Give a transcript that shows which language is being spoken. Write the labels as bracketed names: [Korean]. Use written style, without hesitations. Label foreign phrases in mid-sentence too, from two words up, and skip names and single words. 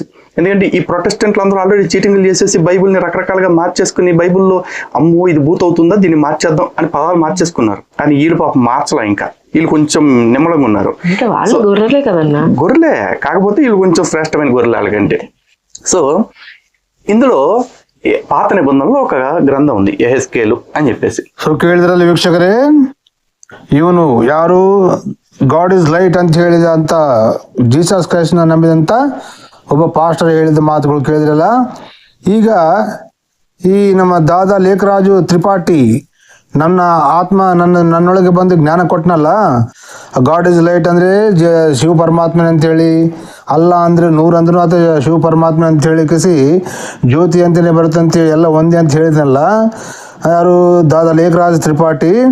[Telugu] ఎందుకంటే ఈ ప్రొటెస్టెంట్లు అందరూ ఆల్రెడీ చీటింగ్లు చేసేసి బైబుల్ని రకరకాలుగా మార్చేసుకుని, బైబుల్లో అమ్మో ఇది భూత అవుతుందా, దీన్ని మార్చేద్దాం అని పదాలు మార్చేసుకున్నారు. కానీ వీళ్ళు పాపం మార్చలా, ఇంకా వీళ్ళు కొంచెం నిమ్మలంగా ఉన్నారు. గొర్రెలే కదన్నా, గొర్రెలే, కాకపోతే వీళ్ళు కొంచెం శ్రేష్టమైన గొర్రెలు వాళ్ళకంటే. సో ఇందులో పాత నిబంధనలో ఒక గ్రంథం ఉంది, యెహెజ్కేలు అని చెప్పేసి. [Kannada] ಸೊ ಕೇಳಿದ್ರಲ್ಲಿ ವೀಕ್ಷಕರೇ, ಇವನು ಯಾರು [English] God is light [Kannada] ಅಂತ ಹೇಳಿದಂತ ಜೀಸಸ್ ಕ್ರೈಸ್ಟ್ ನ ನಂಬಿದಂತ ಒಬ್ಬ ಪಾಸ್ಟರ್ ಹೇಳಿದ ಮಾತುಗಳು ಕೇಳಿದ್ರಲ್ಲ. ಈಗ ಈ ನಮ್ಮ ದಾದಾ ಲೇಖರಾಜು ತ್ರಿಪಾಠಿ ನನ್ನ ಆತ್ಮ ನನ್ನೊಳಗೆ ಬಂದು ಜ್ಞಾನ ಕೊಟ್ಟನಲ್ಲ, [English] God is light [Kannada] ಅಂದ್ರೆ ಶಿವ ಪರಮಾತ್ಮನೆ ಅಂತೇಳಿ, ಅಲ್ಲ ಅಂದ್ರೆ ನೂರಂದ್ರೂ ಅಥವಾ ಶಿವ ಪರಮಾತ್ಮನೆ ಅಂತ ಹೇಳಿ ಕಸಿ ಜ್ಯೋತಿ ಅಂತಲೇ ಬರುತ್ತಂತೇಳಿ ಎಲ್ಲ ಒಂದೇ ಅಂತ ಹೇಳಿದ್ನಲ್ಲ ಯಾರು, ದಾದಾ ಲೇಖರಾಜ್ ತ್ರಿಪಾಠಿ.